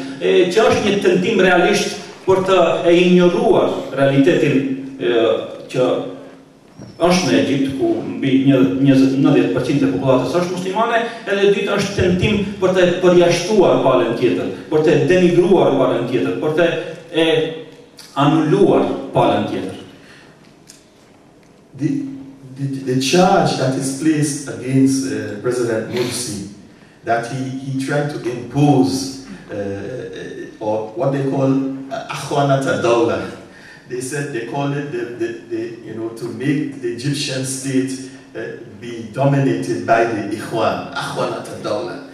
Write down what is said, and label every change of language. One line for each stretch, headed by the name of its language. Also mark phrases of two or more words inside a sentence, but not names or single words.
Albanian: Që është një tentim realisht për të injoruar realitetin që është në Egjipt, ku mbi 90% e popullatës është muslimane, edhe dytë është tentim për të përjashtuar palën tjetër, për të denigruar palën tjetër, për të anulluar palën tjetër.
English: The charge that is placed against President Morsi, that he tried to impose, or what they call
Arabic: أخونة الدولة.
English: They said they call it to make the Egyptian state be dominated by the Ikhwan,
Arabic: أخونة الدولة.